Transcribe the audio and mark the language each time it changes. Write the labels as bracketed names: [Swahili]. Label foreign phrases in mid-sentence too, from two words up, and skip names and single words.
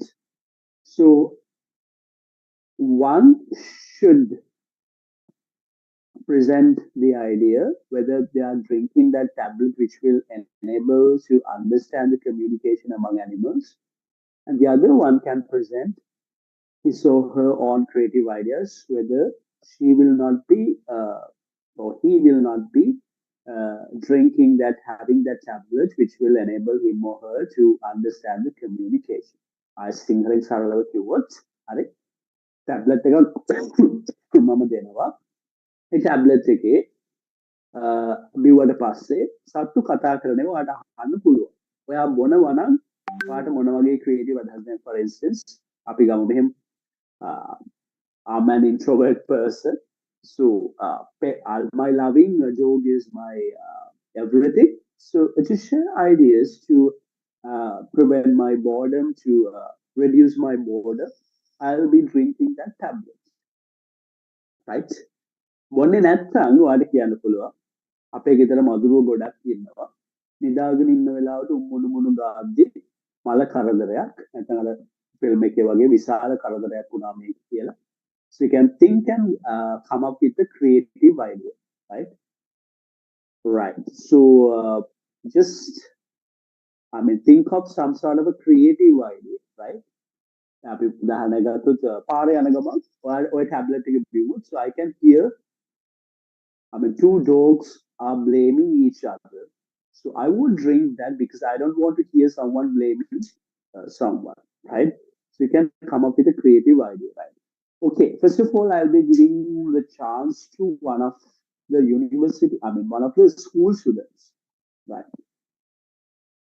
[English] So one should present the idea whether they are drinking that tablet which will enable to understand the communication among animals, and the other one can present his or her own creative ideas, whether she will not be or he will not be drinking that, having that tablet, which will enable him or her to understand the communication. [Sinhala] I සිංහලෙන් සරලව කිව්වොත් හරි ටැබ්ලට් එක මම දෙනවා. ඒ ටැබ්ලට් එකේ බිව්වට පස්සේ සත්තු කතා කරන ඒවා ඔයාලට අහන්න පුළුවන්. ඔයා බොනවා නම් ඔයාලට මොන වගේ ක්‍රියේටිව් අදහස්, [English] for instance [Sinhala] අපි ගමු මෙහෙම [English] I'm an introvert person. So my loving dog is my everything. So to share ideas to prevent my boredom, to reduce my boredom, I'll be drinking that tablet, right? [Sinhala] මොන්නේ නැත්තම් ඔයාලට කියන්න පුළුවන් අපේ ගෙදර මදුරුව ගොඩක් ඉන්නවා. නිදාගෙන ඉන්න වෙලාවට උම්මුණු මුණු ගාද්දි මල කරදරයක් නැත්නම් අර ෆිල්ම් එකේ වගේ විශාල කරදරයක් වුණා මේක කියලා. [English] So you can think and come up with a creative idea, right? Right. So just, think of some sort of a creative idea, right? [Sinhala] අපි උදාහරණයක් ගත්තොත් පාරේ යන ගමන් ඔය ටැබ්ලට් එක බිව්වොත්, [English] so I can hear, two dogs are blaming each other. So I would drink that because I don't want to hear someone blaming someone, right? So you can come up with a creative idea, right? Okay, first of all, I'll be giving the chance to one of the university, one of the school students, right?